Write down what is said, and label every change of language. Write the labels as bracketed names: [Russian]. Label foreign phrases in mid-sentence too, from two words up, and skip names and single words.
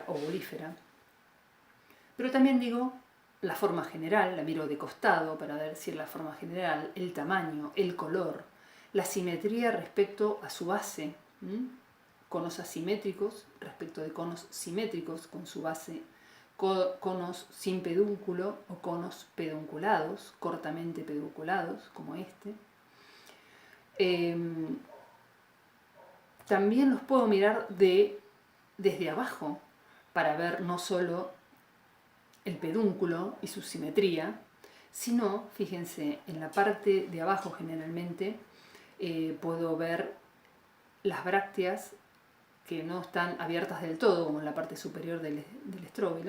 [Spanish] ovulífera, pero también digo la forma general, la miro de costado para decir la forma general, el tamaño, el color, la simetría respecto a su base, conos asimétricos respecto de conos simétricos con su base, conos sin pedúnculo o conos pedunculados, cortamente pedunculados, como este. También los puedo mirar desde abajo para ver no solo el pedúnculo y su simetría, Si no, fíjense, en la parte de abajo generalmente puedo ver las brácteas que no están abiertas del todo, como en la parte superior del estróbilo.